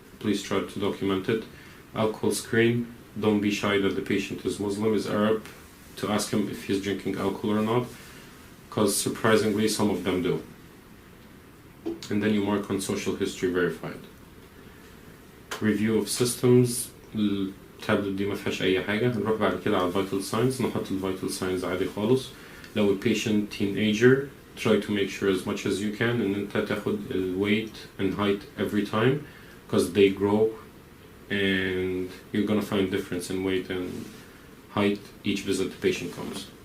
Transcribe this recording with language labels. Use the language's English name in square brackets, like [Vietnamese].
[English] Please try to document it. Alcohol screen. Don't be shy that the patient is Muslim, is Arab, to ask him if he's drinking alcohol or not, because surprisingly some of them do. And then you mark on social history verified. Review of systems. [Arabic] التابلت دي ما فيهاش اي حاجه. هنروح بعد كده على [English] vital signs. [Arabic] نحط vital signs عادي خالص. [English] لو patient teenager try to make sure as much as you can [Arabic] ان انت تاخد [English] weight and height every time because they grow and you're gonna find difference in weight and height each visit the patient comes.